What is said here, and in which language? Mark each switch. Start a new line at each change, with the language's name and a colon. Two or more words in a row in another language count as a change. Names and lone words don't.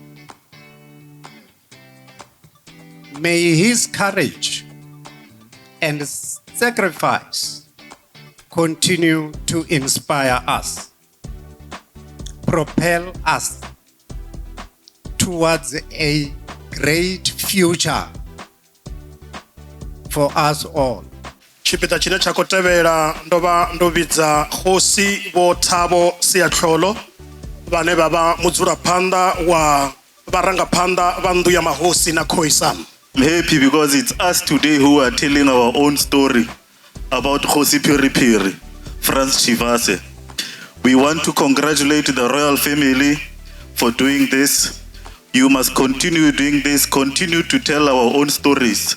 English: May his courage and sacrifice continue to inspire us, propel us towards a great future for us all.
Venda: Tshipiḓa tshine tsha khou tevhela ndo vha ndo vhidza khosi vho Thabo Siatlholo vhane vha vha mudzulaphanḓa wa vharangaphanḓa vha nnḓu ya mahosi na khoisam.
English: I'm happy because it's us today who are telling our own story about Khosi Phiriphiri, Frans Tshivhase. We want to congratulate the royal family for doing this. You must continue doing this, continue to tell our own stories.